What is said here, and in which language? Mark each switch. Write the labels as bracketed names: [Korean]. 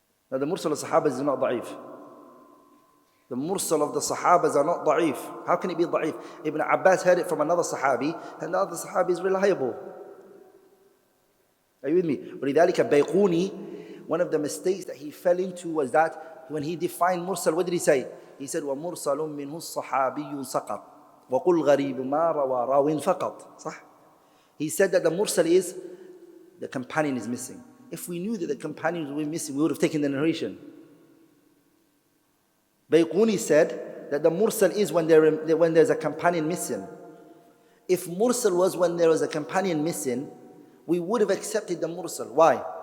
[English] Now the mursal al-sahaba is not da'if. The mursal of the Sahabas are not da'if. How can it be da'if? Ibn Abbas heard it from another Sahabi, and the other Sahabi is reliable. Are you with me? وَلِذَلِكَ Bayquni, one of the mistakes that he fell into was that when he defined mursal, what did he say? He said, [Arabic] وَمُرْسَلٌ مِّنْهُ الصَّحَابِيُّ سَقَطْ وَقُلْ غَرِيبُ مَا رَوَى رَاوٍ فَقَطْ. صح? [English] He said that the mursal is, the companion is missing. If we knew that the companions were missing, we would have taken the narration. Bayquni said that the mursal is when there's a companion missing. If mursal was when there was a companion missing, we would have accepted the mursal. Why?